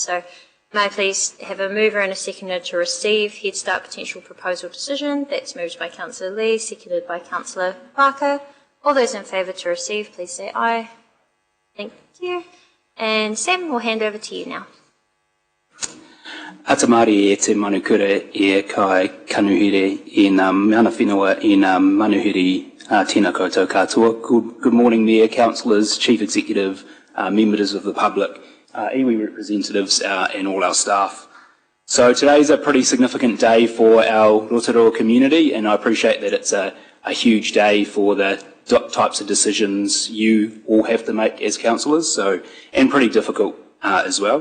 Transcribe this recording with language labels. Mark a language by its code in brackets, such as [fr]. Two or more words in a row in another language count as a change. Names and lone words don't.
[en] So may I please have a mover and a seconder to receive Head Start Potential Proposal Decision. That's moved by Councillor Lee, seconded by Councillor Barker. All those in favour to receive, please say aye. Thank you. And Sam, we'll hand over to you now. [mi] Hatamari e te manukura e kai kanuhere e ngā mana whenua e ngā manuhiri tēnā koutou katoa. [en] Good morning, Mayor, Councillors, Chief Executive, members of the public, iwi representatives and all our staff. So today's a pretty significant day for our Rotorua community, and I appreciate that it's a huge day for the types of decisions you all have to make as councillors, and pretty difficult as well.